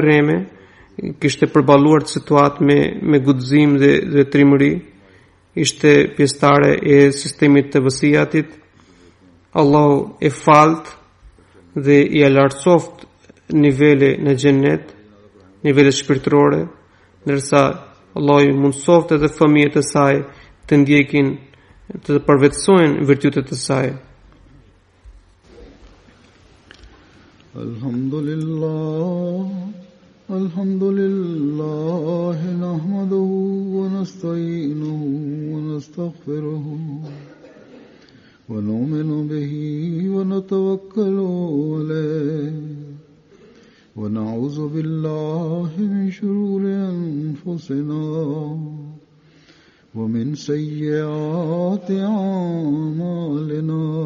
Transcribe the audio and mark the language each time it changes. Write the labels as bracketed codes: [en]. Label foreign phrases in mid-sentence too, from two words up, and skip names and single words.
[sq] rreme, kishte përballuar situatë me guxim dhe trimëri, ishte pjesëtare e sistemit të vasiatit Allahu e falt dhe i alartsoft nivele në xhennet, nivele shpirtërore, ndërsa Allahu i mundsoft edhe fëmijët e saj të ndjekin, të përvetësojnë virtytet e saj. [ar] الحمد لله نحمده ونستعينه ونستغفره ونؤمن به ونتوكل عليه ونعوذ بالله من شرور أنفسنا ومن سيئات أعمالنا.